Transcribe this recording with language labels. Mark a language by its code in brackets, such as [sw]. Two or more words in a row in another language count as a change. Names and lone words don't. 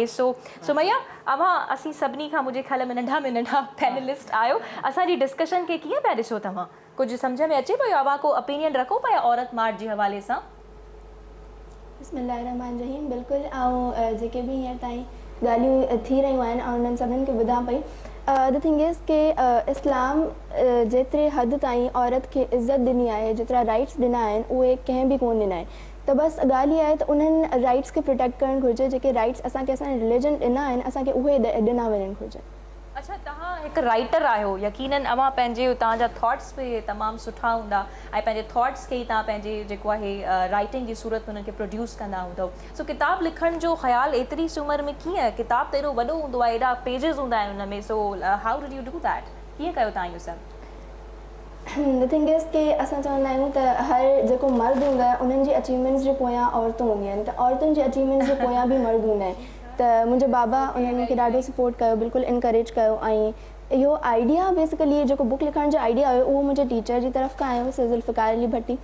[sd] सो सुमैया, अवां असीं सभिनी खां मुंहिंजे ख़्याल में नंढा में नंढा पैनलिस्ट आहियो, असांजी डिस्कशन खे कीअं पिया ॾिसो तव्हां? कुछ समझ में अचे पियो? अवां को ओपिनियन रखो पिया औरत मार्च जे हवाले सां? बिस्मिल्लाहिर्रहमानिर्रहीम। बिल्कुलु, ऐं जेके बि हींअर ताईं ॻाल्हियूं थी रहियूं आहिनि ऐं उन्हनि सभिनीनि खे ॿुधां पई, [en] The thing is [sd] के इस्लाम जेतिरे हद ताईं औरत खे इज़त ॾिनी आहे, जेतिरा राइट्स ॾिना आहिनि, उहे कंहिं बि कोन ॾिना आहिनि। त बसि ॻाल्हि इहा आहे त उन्हनि राइट्स खे प्रोटेक्ट करणु घुरिजे, जेके राइट्स असांखे असांजे रिलीजन ॾिना आहिनि, असांखे उहे ॾिना वञणु घुरिजनि। अच्छा, तव्हां हिकु राइटर आहियो, यकीनन अवां पंहिंजे तव्हांजा थॉट्स बि तमामु सुठा हूंदा ऐं पंहिंजे थॉट्स खे ई तव्हां पंहिंजे जेको आहे राइटिंग जी सूरत में उन्हनि खे प्रोड्यूस कंदा हूंदव। सो किताबु लिखण जो ख़्यालु एतिरी सी उमिरि में कीअं? किताबु त एॾो वॾो हूंदो आहे, एॾा पेजिस हूंदा आहिनि हुन में, [en] So how did you do that? [sd] कीअं कयो तव्हां इहो सभु? [en] The thing is [sd] के असां चवंदा आहियूं त हर जेको मर्द हूंदो आहे उन्हनि जी अचीवमेंट्स जे पोयां औरतूं हूंदियूं आहिनि, त औरतुनि जी अचीवमेंट्स जे पोयां बि मर्द हूंदा आहिनि। त मुंहिंजे बाबा उन्हनि मूंखे ॾाढो सपोर्ट कयो, बिल्कुलु इनकरेज कयो, ऐं इहो आइडिया बेसिकली जेको बुक लिखण जो आइडिया हुयो उहो मुंहिंजे टीचर जी तरफ़ खां आयो, ज़ुल्फ़िकार अली भट्टी।